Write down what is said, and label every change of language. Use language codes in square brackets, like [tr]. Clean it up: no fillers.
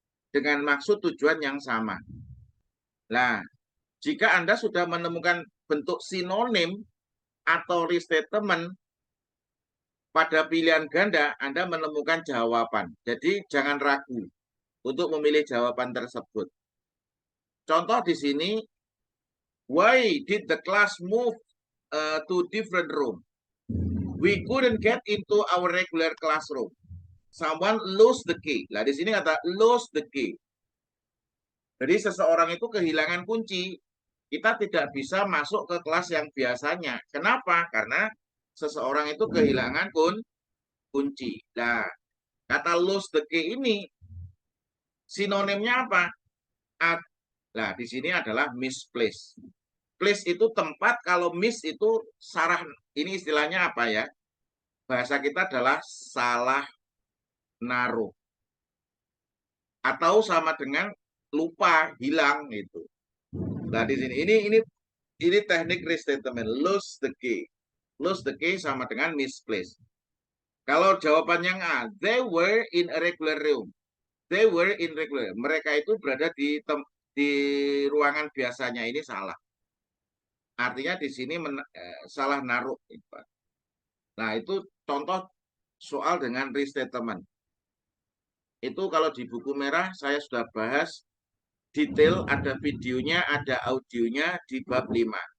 [id] Dengan maksud tujuan yang sama. Nah, jika Anda sudah menemukan bentuk sinonim atau restatement pada pilihan ganda, Anda menemukan jawaban. Jadi jangan ragu untuk memilih jawaban tersebut. Contoh di sini, [en] why did the class move to different room? We couldn't get into our regular classroom. Someone lost the key. [id] Nah, di sini kata [en] lost the key. [id] Jadi seseorang itu kehilangan kunci. Kita tidak bisa masuk ke kelas yang biasanya. Kenapa? Karena seseorang itu kehilangan kunci. Nah, kata [en] lose the key [id] ini sinonimnya apa? Nah, di sini adalah misplace. Place itu tempat, kalau miss itu salah. Ini istilahnya apa ya? Bahasa kita adalah salah naruh. Atau sama dengan lupa, hilang gitu. Nah, di sini ini teknik restatement, lose the key. Lose the key sama dengan misplace. Kalau jawaban yang A, [en] they were in a regular room. They were in regular. [id] Mereka itu berada di ruangan biasanya, ini salah. Artinya di sini salah naruh. Nah, itu contoh soal dengan restatement. Itu kalau di buku merah saya sudah bahas detail, ada videonya, ada audionya di bab 5.